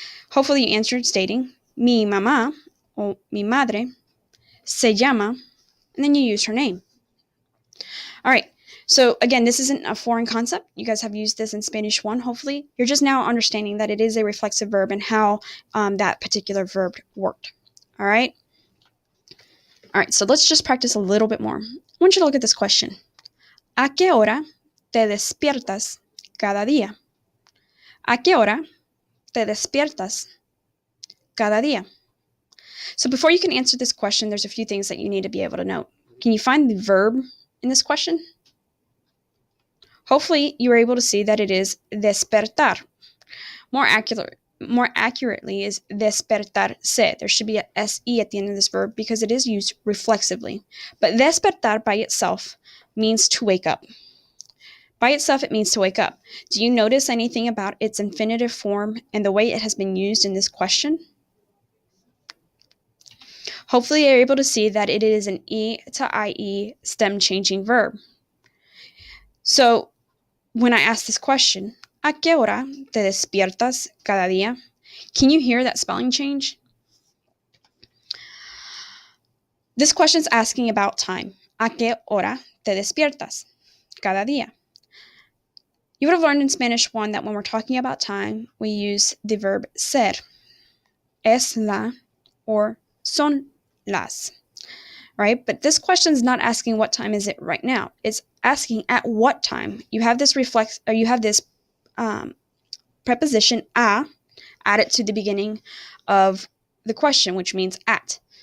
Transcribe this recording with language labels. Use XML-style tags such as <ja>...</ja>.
<en>Hopefully you answered stating,</en> <es>mi mamá,</es> <en>or</en> <es>mi madre, se llama,</es> <en>and then you use her name. All right. So again, this isn't a foreign concept. You guys have used this in Spanish 1, hopefully. You're just now understanding that it is a reflexive verb and how that particular verb worked. All right? All right, so let's just practice a little bit more. I want you to look at this question.</en> <es>¿A qué hora te despiertas cada día? ¿A qué hora te despiertas cada día?</es> <en>So before you can answer this question, there's a few things that you need to be able to note. Can you find the verb in this question? Hopefully, you were able to see that it is despertar. More accurately is despertarse. There should be a se at the end of this verb because it is used reflexively. But despertar by itself means to wake up. By itself, it means to wake up. Do you notice anything about its infinitive form and the way it has been used in this question? Hopefully, you're able to see that it is an E to IE stem changing verb. So, when I ask this question,</en> <es>¿a qué hora te despiertas cada día?</es> <en>Can you hear that spelling change? This question is asking about time.</en> <es>¿A qué hora te despiertas cada día?</es> <en>You would have learned in Spanish 1 that when we're talking about time, we use the verb ser,</en> <es>es la,</es> <en>or</en> <es>son las.</es> <en>All right? But this question is not asking what time is it right now. It's asking at what time. You have this preposition a added to the beginning of the question, which means at.</en>